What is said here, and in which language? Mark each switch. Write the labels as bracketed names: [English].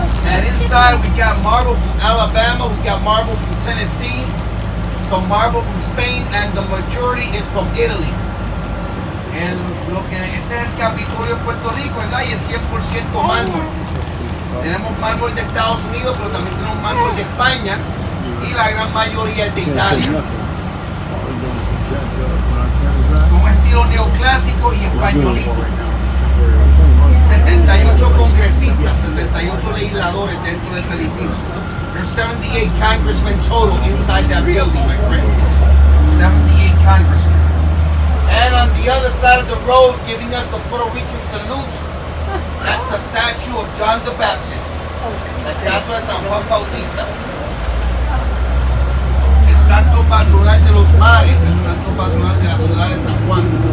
[English] And inside we got marble from Alabama, we got marble from Tennessee, some marble from Spain, and the majority is from Italy. [Spanish] Este es el Capitolio de Puerto Rico, ¿verdad? Y es 100% mármol. Tenemos mármol de Estados Unidos, pero también tenemos mármol de España y la gran mayoría es de Italia. Un estilo neoclásico y españolito. 78 congresistas, 78 legisladores dentro de ese edificio. [English] There's 78 congressmen total inside that building, my friend. 78 congressmen. And on the other side of the road, giving us the Puerto Rican salute, that's the statue of John the Baptist. [Spanish] La estatua de San Juan Bautista. El santo patronal de los mares, el santo patronal de la ciudad de San Juan.